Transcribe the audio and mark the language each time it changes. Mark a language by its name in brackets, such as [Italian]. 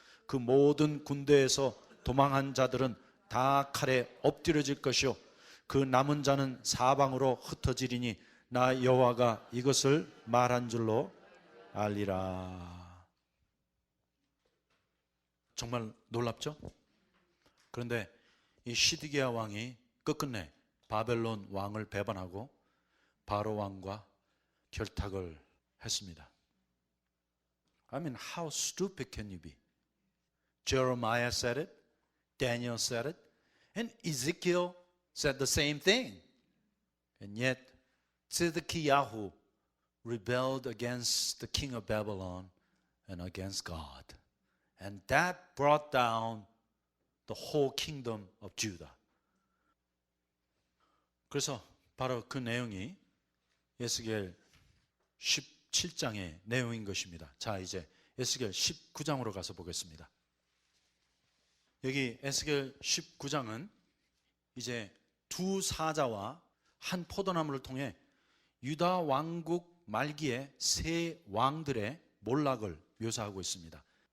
[Korean] 그 모든 군대에서 도망한 자들은 다 칼에 엎드려질 것이요 그 남은 자는 사방으로 흩어지리니 나 여호와가 이것을 말한 줄로 알리라. 정말 놀랍죠? 그런데 이 시드기야 왕이 끝끝내 바벨론 왕을 배반하고 바로 왕과 결탁을 했습니다. [English] I mean, how stupid can you be? Jeremiah said it, Daniel said it, and Ezekiel said the same thing. And yet, Zedekiah rebelled against the king of Babylon and against God. And that brought down the whole kingdom of Judah. [Korean] 그래서 바로 그 내용이 에스겔 17장의 내용인 것입니다. 자, 이제 에스겔 19장으로 가서 보겠습니다. 여기 에스겔 19장은 이제 두 사자와 한 포도나무를 통해 유다 왕국 말기에 세 왕들의 몰락을 묘사하고 있습니다.